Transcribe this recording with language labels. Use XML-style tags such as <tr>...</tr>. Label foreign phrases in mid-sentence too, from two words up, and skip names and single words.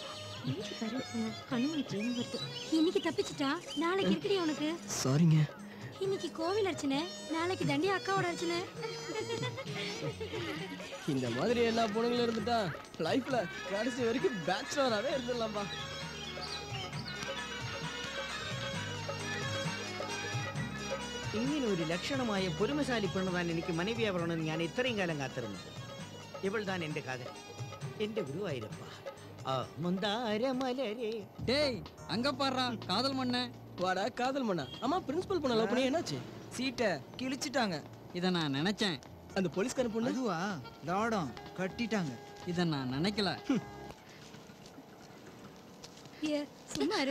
<ta>இன்னைக்கு தப்பிச்சிட்டா, நாளைக்கு இருக்குடி உனக்கு. சாரிங்க. இன்னைக்கு கோவில் அர்ச்சனை, நாளைக்கு தண்டி அக்காவோட அர்ச்சனை. இந்த மாதிரி எல்லா பொண்ணுங்களும் இருந்துட்டா லைஃப்ல கடைசி வரைக்கும் பேச்சுலராகவே இருந்துடலாம்பா.</ta> <ml>ഇങ്ങനെ ഒരു ലക്ഷണമായ പൊരുമശാലി പെണ്ണുതാൻ എനിക്ക് മനവിയാവണമെന്ന് ഞാൻ ഇത്രയും കാലം കാത്തിരുന്നത്. ഇവൾ താൻ എന്റെ കാതൽ, എന്റെ ഗുരുവായൂരപ്പ.</ml> <ta>டேய் அங்க பாடுறா காதல் மண்ண. வாடா காதல் மண்ணா. ஆமா பிரின்சிபல் பொண்ணு லவ் பண்ணி என்னாச்சு? சீட்டை கிழிச்சிட்டாங்க. இதை நான் நினைச்சேன். அந்த போலீஸ்கார பொண்ணு அதுவா தாடம் கட்டிட்டாங்க. இதை நான் நினைக்கல. சும்மா இரு.</ta>